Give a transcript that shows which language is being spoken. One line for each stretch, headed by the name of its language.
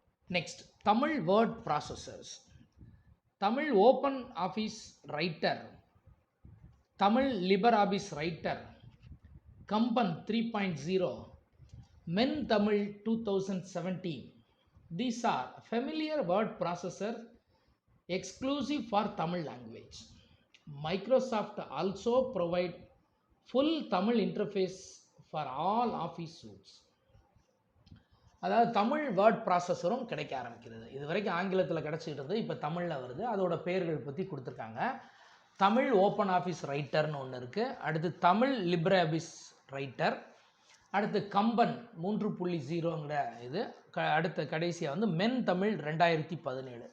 Tamil: Next, Tamil word processors. Tamil open office writer, Tamil லிபர் office writer, Kamban 3.0, men Tamil 2017.
English: These are familiar word processors exclusive for Tamil language. Microsoft also provide full Tamil interface for all office suites.
Tamil: அதாவது Tamil word ப்ராசஸரும் கிடைக்க ஆரம்பிக்கிறது. இது வரைக்கும் ஆங்கிலத்தில் கிடச்சிட்டு இருந்தது, இப்போ தமிழில் வருது. அதோட பெயர்கள் பற்றி கொடுத்துருக்காங்க. தமிழ் ஓப்பன் ஆஃபீஸ் ரைட்டர்னு ஒன்று இருக்குது. அடுத்து தமிழ் லிப்ரே ஆஃபீஸ் ரைட்டர், அடுத்து கம்பன் 3.0ங்கிற இது அடுத்த கடைசியாக வந்து மென் தமிழ் 2017.